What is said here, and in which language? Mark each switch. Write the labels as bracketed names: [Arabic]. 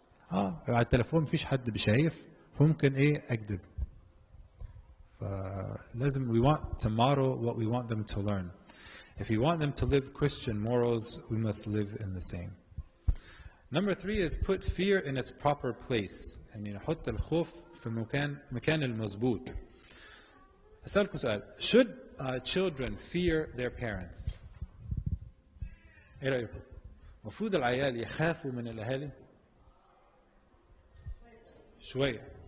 [Arabic] على التليفون مفيش حد بشايف فممكن ايه اكذب. فلازم [English] we want to model what we want them to learn. If you want them to live Christian morals, we must live in the same. Number 3 is put fear in its proper place. [Arabic] يعني نحط الخوف في مكان المظبوط. أسألكم سؤال. [English] Should children fear their parents? [Arabic] إيه رأيكم؟ المفروض العيال يخافوا من الأهالي؟ شوية.